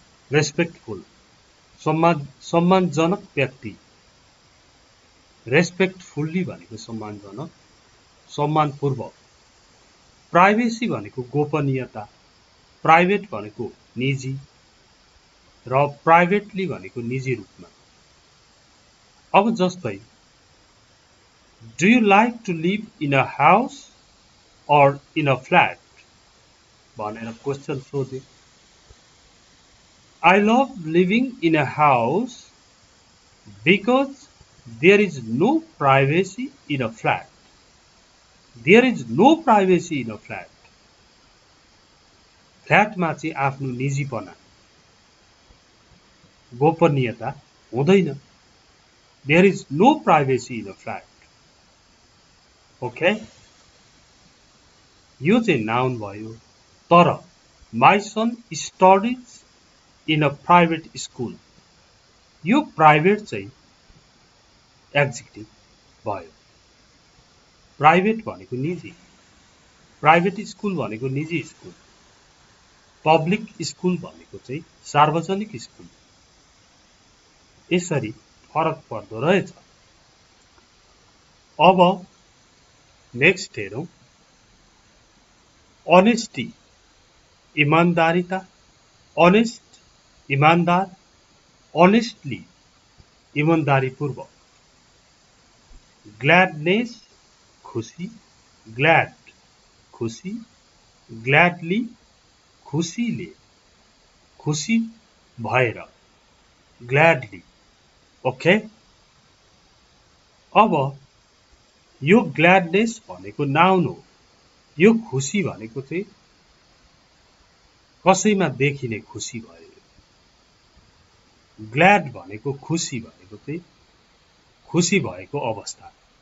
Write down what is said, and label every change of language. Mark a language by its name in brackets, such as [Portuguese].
[Nepali] Respectful सम्मानजनक व्यक्ति, respectfully भनेको सम्मानजनक, सम्मानपूर्वक। प्राइभेसी भनेको गोपनीयता, प्राइभेट भनेको निजी र प्राइभेटली भनेको निजी रूपमा। अब जस्तै [English] do you like to live in a house or in a flat [Nepali] भनेर क्वेशन सोधे। [English] I love living in a house because there is no privacy in a flat. There is no privacy in a flat. [Nepali] फ्ल्याटमा चाहिँ आफ्नो निजीपना, गोपनीयता हुँदैन। [English] There is no privacy in a flat. Okay? [Nepali] यो चाहिँ noun भयो। [English] तर my son studies in a private school. [Nepali] यो private चाहिँ एडजेक्टिभ भयो। प्राइभेट भनेको निजी, प्राइभेट स्कुल भनेको निजी स्कुल, पब्लिक स्कुल भनेको चाहिँ सार्वजनिक स्कुल। यसरी फरक पर्दो रहेछ। अब नेक्स्ट हेरौं। ऑनेस्टी, ईमानदारिता, ऑनेस्ट ईमानदार, ऑनेस्टली ईमानदारीपूर्वक। ग्लैडनेस खुशी, ग्लैड खुशी, ग्लैडली खुशीले, खुशी भएर, ग्लैडली। ओके, अब यो ग्लैडनेस भनेको नाउन हो। यो खुशी भनेको चाहिँ कसैमा देखिने खुशी भयो। ग्लैड भनेको खुशी भनेको चाहिँ खुशी भएको अवस्था।